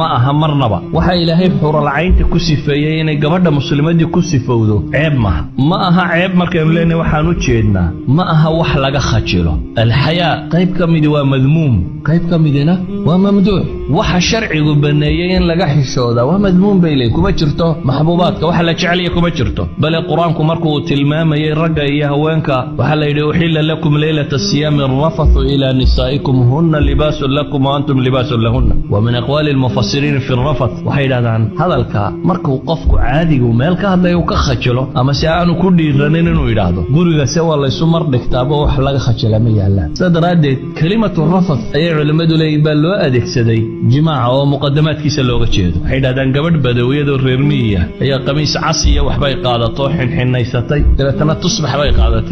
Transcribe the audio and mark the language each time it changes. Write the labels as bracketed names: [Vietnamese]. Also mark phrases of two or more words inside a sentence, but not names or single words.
[Somali] aha marnaba waxa ilaahay xuralcaynta ku sifeeyey inay gabadha muslimadii ku sifowdo ceeb maaha ma aha ceeb markaynu leenahay waxaan u jeednaa ma aha wax laga khajilo alxayaa qayb ka midi waa madmuum qayb ka midina waa mamduuc waxa sharcigu baneeyay in laga xishooda waa madmuum baylay kuma jirto maxbuubaadka waxa la jecel yahay kuma jirto bal quraanku markuu tilmaamayay ragga iyo haweenka [Arabic] waxa la yidhi أحل لكم ليلة الصيام الرفث إلى نسائكم هن لباس لكم وأنتم لباس لهن ومن أقوال المفسرين في الرفث [Somali] waxa yiraahdaan hadalka markuu qofku caadigu meel ka hadlayo ka khajilo ama si aanu ku dhiiranin inuu yiraahdo guriga se waa la isu mar dhigtaaba wax laga khajila ma yaalaan sadaradeed [Arabic] كلمة الرفث [Somali] ay culimadu leeyihiin baa loo adeegsaday jimaaca oo muqaddamaadkiisa looga jeedo waxay yiraahdaan gabadh badawiyada reer miyiga ayaa qamiis cas iyo waxbay qaadato xinxinaysatay dabeetana tusbax bay qaadatay